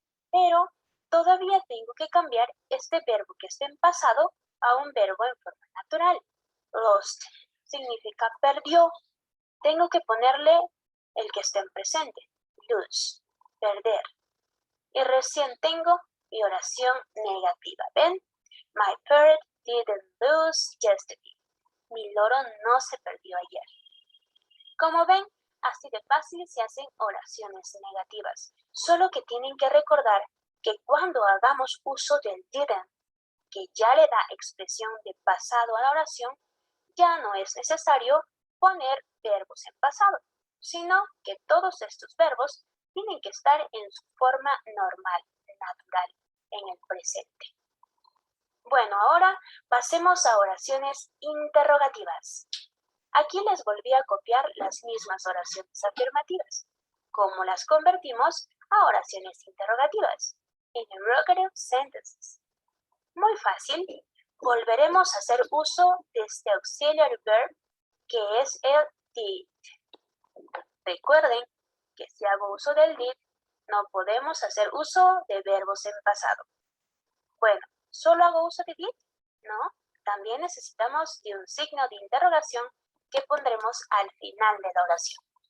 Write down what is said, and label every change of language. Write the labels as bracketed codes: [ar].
[es] Pero todavía tengo que cambiar este verbo que está en pasado a un verbo en forma natural. Lost significa perdió. Tengo que ponerle el que está en presente. Lose, perder. Y recién tengo mi oración negativa. ¿Ven? [en] My bird didn't lose yesterday. [es] Mi loro no se perdió ayer. Como ven, así de fácil se hacen oraciones negativas. Solo que tienen que recordar que cuando hagamos uso del didn't, que ya le da expresión de pasado a la oración, ya no es necesario poner verbos en pasado, sino que todos estos verbos tienen que estar en su forma normal, natural, en el presente. Bueno, ahora pasemos a oraciones interrogativas. Aquí les volví a copiar las mismas oraciones afirmativas. ¿Cómo las convertimos a oraciones interrogativas? [en] Interrogative sentences. [es] Muy fácil. Volveremos a hacer uso de este [en] auxiliary verb [es] que es el did. Recuerden que si hago uso del did, no podemos hacer uso de verbos en pasado. Bueno, ¿solo hago uso de did? No, también necesitamos de un signo de interrogación que pondremos al final de la oración.